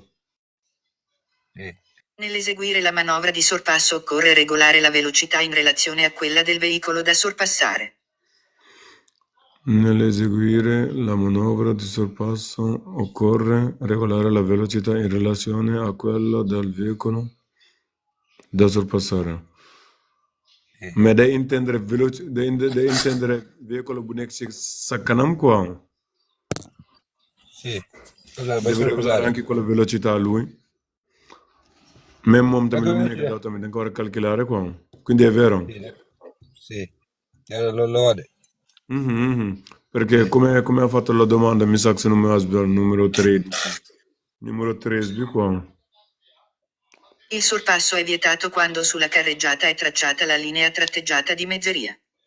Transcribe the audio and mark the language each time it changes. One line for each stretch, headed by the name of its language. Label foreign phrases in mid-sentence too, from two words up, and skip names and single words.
Italian: Nell'eseguire la manovra di sorpasso occorre regolare la velocità in relazione a quella del veicolo da sorpassare. Nell'eseguire la manovra di sorpasso occorre regolare la velocità in relazione a quella del veicolo da sorpassare.
Wolof: Mais day intendere veicolo bu nekk ci sa kanam quoi.
Italian: Sì. Deve regolare anche quella velocità lui.
Wolof: Même moom tamit lu mu nekk daw tamit da nga ko war a calcolare quoi.
Italian: Quindi è vero. Sì. Lo vado. Perché come ha fatto la domanda, mi sa che se non mi sbaglio, numero 13. Numero 13 qua. Il sorpasso è vietato quando sulla carreggiata è tracciata la linea tratteggiata di mezzeria.